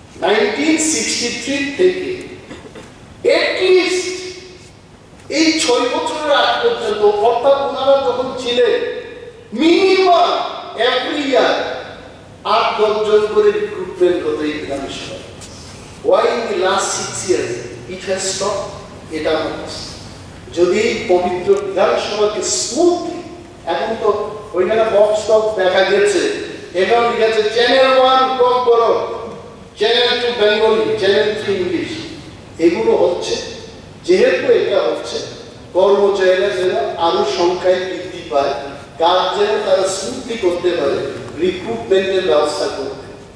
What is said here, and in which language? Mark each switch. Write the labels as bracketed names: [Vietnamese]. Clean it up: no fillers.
[Bangla] 1963 থেকে এটলিস্ট এই 6 বছরের আগ পর্যন্ত, অর্থাৎ ওনারা যখন ছিলেন, [English] minimum every year [Bangla] 8-10 জন করে রিক্রুটমেন্ট হতো এই বিধানসভা। [English] Why in the last 6 years it has stopped? [Bangla] এটা আমার প্রশ্ন। যদি পবিত্র বিধানসভাকে স্মুথলি, এখন তো ওইখানে বক্স টক্স দেখা গেছে, এখন লিখেছে চ্যানেল 1 টক করো, চ্যানেল 2 বেঙ্গলি, চ্যানেল 3 ইংলিশ, এগুলো হচ্ছে যেহেতু এটা হচ্ছে কর্মচারীরা যেন আরো সংখ্যায় বৃদ্ধি পায়, কাজ যেন তারা স্মুথলি করতে পারে, রিক্রুটমেন্টের ব্যবস্থা করতে।